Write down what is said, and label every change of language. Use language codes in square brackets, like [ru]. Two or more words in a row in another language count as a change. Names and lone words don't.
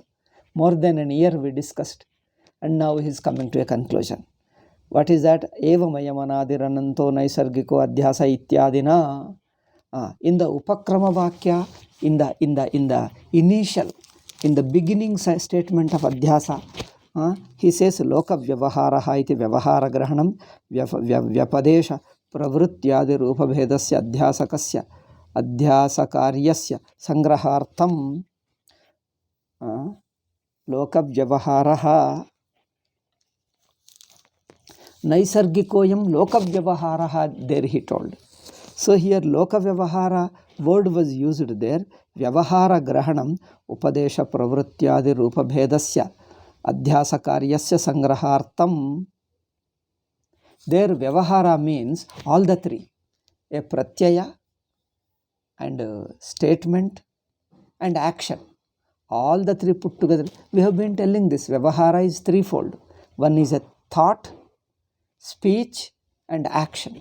[en] More than a year we discussed. And now he is coming to a conclusion. What is that? [sa] Eva Mayamanadirannanto Naisargiko Adhyasa Ityadina. [en] In the [sa] Upakrama Vakya, [en] in the initial, in the beginning statement of Adhyasa, he says [sa] Loka Vyavaharaha iti Vyavahara Grahanam Vyapadesha Pravrutyadi Rupa Bhedasya Adhyasakasya Adhyasakaryasya Sangrahartam Loka Vyavaharaha Naisargikoyam Loka Vyavaharaha, [en] there he told. So here [sa] Loka Vyavahara [en] word was used there. [sa] Vyavahara Grahanam Upadesha Pravrutyadi Rupa Bhedasya Adhyasa Karyasya Sangrahartam. [en] There Vyavahara means all the three. A Pratyaya and a statement and action. All the three put together. We have been telling this. Vyavahara is threefold. One is a thought, speech and action.